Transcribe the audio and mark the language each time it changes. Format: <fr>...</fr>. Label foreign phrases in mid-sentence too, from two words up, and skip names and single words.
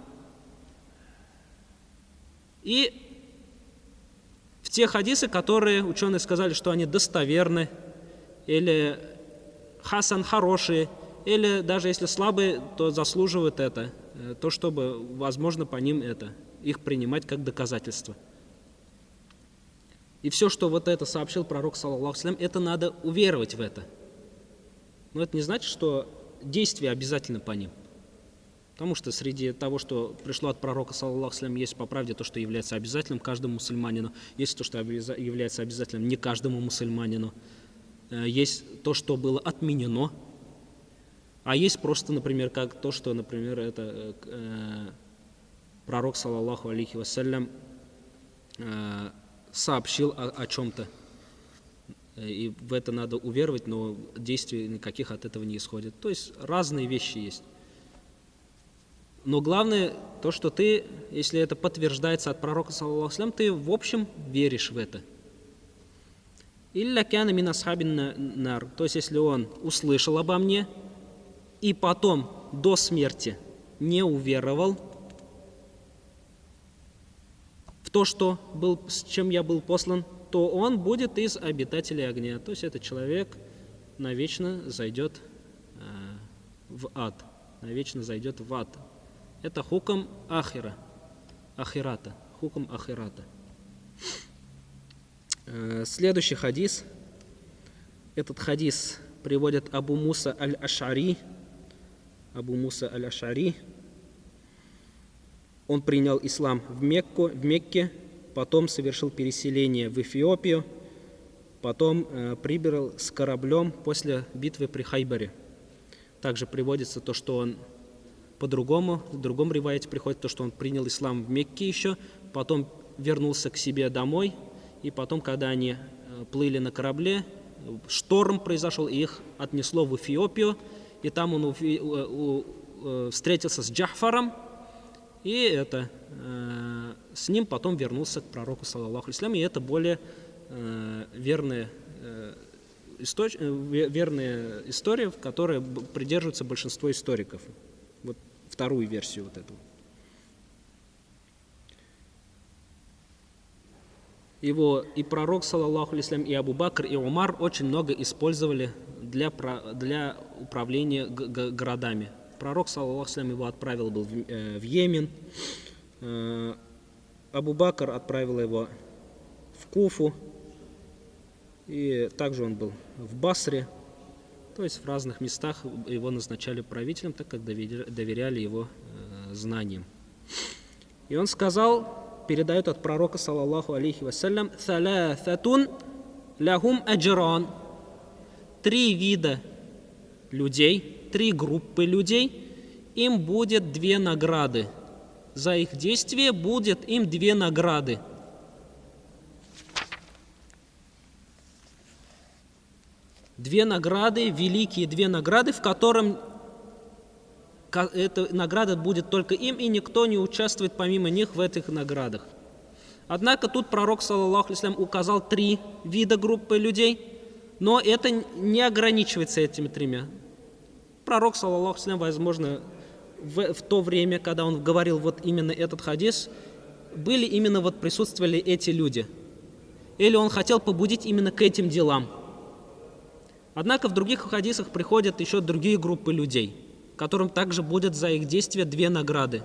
<ru>И в те хадисы, которые ученые сказали, что они достоверны, или хасан хорошие, или даже если слабые, то заслуживают это, то, чтобы, возможно, по ним их принимать как доказательство. И все, что вот это сообщил пророк,</ru> <ar>صلى الله عليه وسلم,</ar> <ru>это надо уверовать в это. Но это не значит, что действия обязательно по ним. Потому что среди того, что пришло от пророка,</ru> <ar>صلى الله عليه وسلم,</ar> <ru>есть по правде то, что является обязательным каждому мусульманину, есть то, что является обязательным не каждому мусульманину, есть то, что было отменено, а есть просто, например, как то, что, например, это пророк,</ru> <ar>صلى الله عليه وسلم,</ar> <ru>сообщил о чем-то. И в это надо уверовать, но действий никаких от этого не исходит. То есть разные вещи есть. Но главное то, что ты, если это подтверждается от пророка,</ru> <ar>صلى الله عليه وسلم,</ar> <ru>ты в общем веришь в это.</ru> <ar>إلا كان من أصحاب النار.</ar> <ru>То есть если он услышал обо мне и потом до смерти не уверовал в то, что с чем я был послан, то он будет из обитателей огня. То есть этот человек навечно зайдет в ад. Навечно зайдет в ад. Это</ru> <ar>حكم الآخرة. حكم الآخرة.</ar> <ru>Следующий хадис. Этот хадис приводит Абу Муса аль-Аш'ари. Абу Муса аль-Аш'ари. Он принял ислам в Мекке, потом совершил переселение в Эфиопию, потом прибыл с кораблем после битвы при Хайбаре. Также приводится то, что он по-другому, в другом риваяте приходит то, что он принял ислам в Мекке еще, потом вернулся к себе домой, и потом, когда они плыли на корабле, шторм произошел, и их отнесло в Эфиопию, и там он встретился с Джафаром, и с ним потом вернулся к пророку,</ru> <ar>صلى الله عليه وسلم,</ar> <ru>и это более верная история, в которой придерживается большинство историков. Вот вторую версию вот эту. Его и пророк,</ru> <ar>صلى الله عليه وسلم,</ar> <ru>и Абу Бакр, и Умар очень много использовали для управления городами. Пророк,</ru> <ar>صلى الله عليه وسلم,</ar> <ru>его отправил был в Йемен, Абу Бакр отправил его в Куфу, и также он был в Басре, то есть в разных местах его назначали правителем, так как доверяли его знаниям. И он сказал, передает от пророка,</ru> <ar>صلى الله عليه وسلم, «ثلاثة لهم أجران».</ar> <ru>3 вида людей, 3 группы людей, им будет 2 награды. За их действие будет им 2 награды. Две награды, великие 2 награды, в котором эта награда будет только им, и никто не участвует помимо них в этих наградах. Однако тут пророк,</ru> <ar>صلى الله عليه وسلم,</ar> <ru>указал 3 вида группы людей, но это не ограничивается этими 3. Пророк,</ru> <ar>صلى الله عليه وسلم,</ar> <ru>возможно, в то время, когда он говорил вот именно этот хадис, присутствовали эти люди. Или он хотел побудить именно к этим делам. Однако в других хадисах приходят еще другие группы людей, которым также будет за их действия 2 награды.</ru>